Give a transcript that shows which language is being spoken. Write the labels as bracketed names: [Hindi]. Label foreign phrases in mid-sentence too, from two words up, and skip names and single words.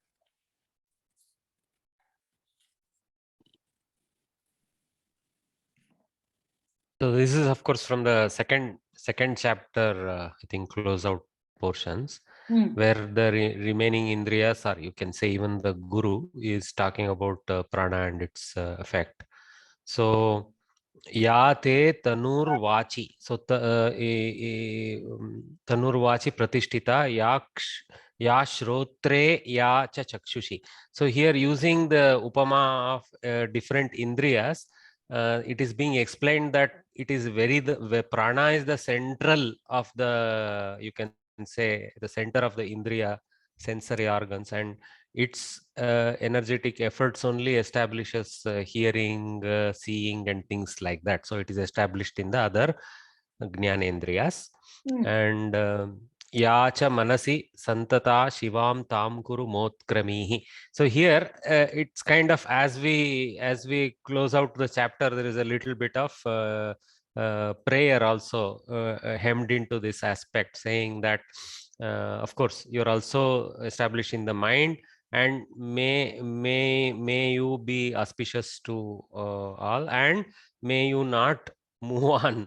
[English] So this is of course from the second chapter, I think close out portions, where the remaining indriyas, or you can say even the guru, is talking about prana and its effect. [Sanskrit] So या ते तनूर् वाचि. So तनूर् वाचि प्रतिष्ठिता या श्रोत्रे या च चक्षुषि. [English] So here using the upama of different indriyas, it is being explained that it is the prana is the central of the, you can say, the center of the indriya sensory organs, and its energetic efforts only establishes hearing, seeing and things like that. So it is established in the other Jnanendriyas. [Sanskrit] And या च मनसि संतता शिवां तां कुरु मोत्क्रमीः. [English] So here it's kind of, as we close out the chapter, there is a little bit of prayer also hemmed into this aspect, saying that of course you're also establishing the mind, and may you be auspicious to all, and may you not move on.